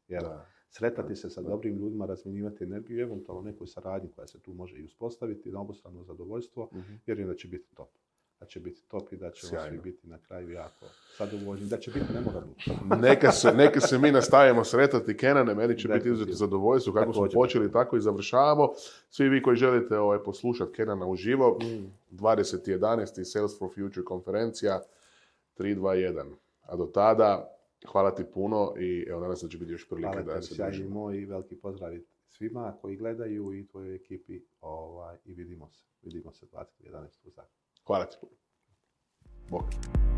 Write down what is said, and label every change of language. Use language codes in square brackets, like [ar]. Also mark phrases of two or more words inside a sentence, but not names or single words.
[hr] Sretati se sa dobrim ljudima, razmjenjivati energiju, eventualno nekoj saradnji koja se tu može i uspostaviti na obostrano zadovoljstvo, vjerujem da će biti top. Da će biti top i da ćemo svi biti na kraju jako zadovoljni, da će biti memorabno. Neka se mi nastavimo sretati, Kenane, meni će biti izuzetno zadovoljstvo. Kako smo počeli, tako i završavamo. Svi vi koji želite poslušati Kenana uživo, 20.11. Sales for Future konferencija 3-2-1. A do tada, hvala ti puno i evo, nadam se da će biti još prilike da se družimo. Hvala tebi, veliki pozdrav svima koji gledaju i tvojoj ekipi i vidimo se 20.11. u Zagrebu. Hvala ti puno. Bog.